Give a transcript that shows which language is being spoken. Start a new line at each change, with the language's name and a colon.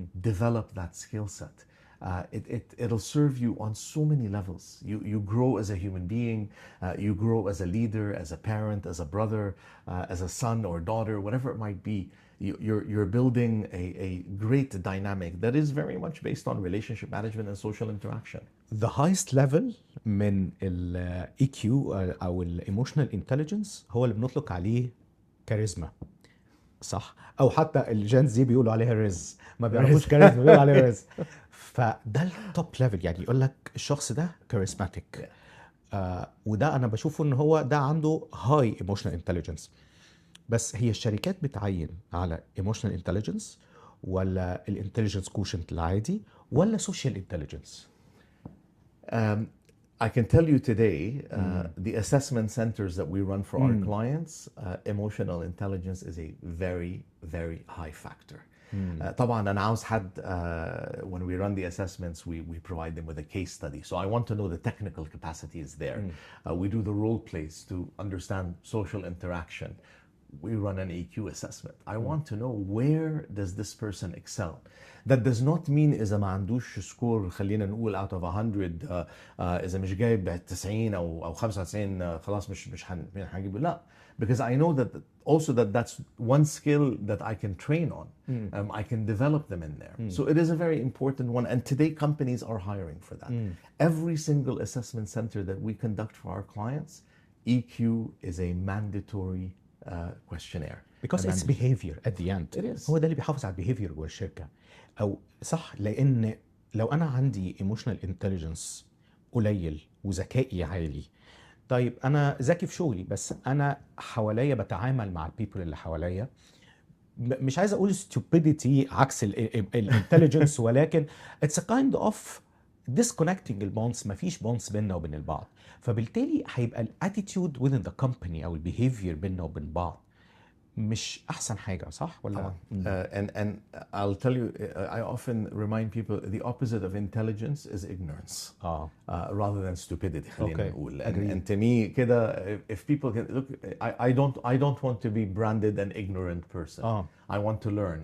English: Develop that skill set. It'll serve you on so many levels. You grow as a human being, you grow as a leader, as a parent, as a brother, as a son or daughter, whatever it might be. You're building a great dynamic that is very much based on relationship management and social interaction.
Arabic: The highest level من ال EQ أو ال emotional intelligence هو اللي بنطلق عليه كاريزما، صح؟ أو حتى الجين زي بيقولوا عليها ريز، ما بيعرفوش كاريزما بيقولوا عليها ريز. فده التوب ليفل، يعني يقول لك الشخص ده كاريزماتيك. وده أنا بشوفه إن هو ده عنده هاي emotional intelligence. بس هي الشركات بتعين على emotional intelligence ولا الانتليجنس كوشنت العادي ولا social intelligence؟
English: I can tell you today, the assessment centers that we run for our clients, emotional intelligence is a very, very high factor.
Arabic: طبعا أنا عاوز حد
English: when we run the assessments we provide them with a case study, so I want to know the technical capacity is there. We do the role plays to understand social interaction. We run an EQ assessment. I want to know, where does this person excel? That does not mean
Arabic: إذا ما عندوش سكور خلينا نقول
English: out of 100
Arabic: إذا مش جايب 90 أو 95 خلاص مش هنجيبه.
English: لا, because I know that also that's one skill that I can train on. I can develop them in there. So it is a very important one, and today companies are hiring for that. Every single assessment center that we conduct for our clients, EQ is a mandatory questionnaire. Because it's behavior at the end. It is.
Arabic: هو ده اللي بيحافظ على البيهيفير جوه الشركة. أو صح، لأن لو أنا عندي emotional intelligence قليل وذكائي عالي، طيب أنا ذكي في شغلي بس أنا حواليا بتعامل مع البيبل اللي حواليا، مش عايز أقول stupidity عكس الانتليجنس، ولكن
English: it's a kind of disconnecting
Arabic: البونز، مفيش بونز بيننا وبين البعض. فبالتالي هيبقى الاتيتيود within the company أو البيهيفير بيننا وبين بعض مش أحسن حاجة، صح ولا؟
English: And I'll tell you, I often remind people the opposite of intelligence is ignorance, rather than stupidity.
Arabic: خلينا نقول.
English: And to me كده, if people can look, I don't want to be branded an ignorant person. I want to learn.